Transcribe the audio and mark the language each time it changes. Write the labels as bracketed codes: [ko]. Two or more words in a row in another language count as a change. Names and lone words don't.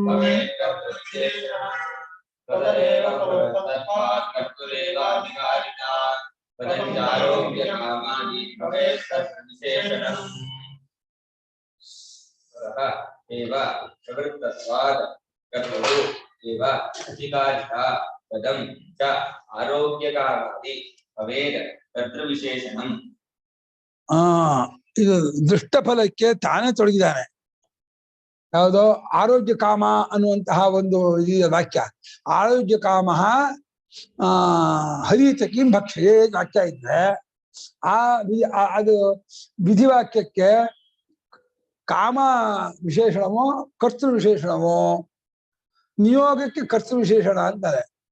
[sa] एव प्रवृत्तत्वात् कर्तुः एव अधिकारिता पदं च आरोग्यकामादि भवेत् कर्तृविशेषणम् [kn] ಇದು ದೃಷ್ಟಫಲಕ್ಕೆ ತಾನೇ ತೊಡಗಿದ್ದಾನೆ. ಯಾವುದೋ ಆರೋಗ್ಯ ಕಾಮ ಅನ್ನುವಂತಹ ಒಂದು ವಾಕ್ಯ. [sa] ಆರೋಗ್ಯ ಕಾಮ ಹರಿತಕಿಂ ಭಕ್ಷಯೇ [kn] ವಾಕ್ಯ ಇದ್ರೆ ಅದು ವಿಧಿವಾಕ್ಯಕ್ಕೆ ಕಾಮ ವಿಶೇಷಣವೋ ಕರ್ತೃ ವಿಶೇಷಣವೋ, ನಿಯೋಗಕ್ಕೆ ಕರ್ತೃ ವಿಶೇಷಣ ಅಂತಾರೆ.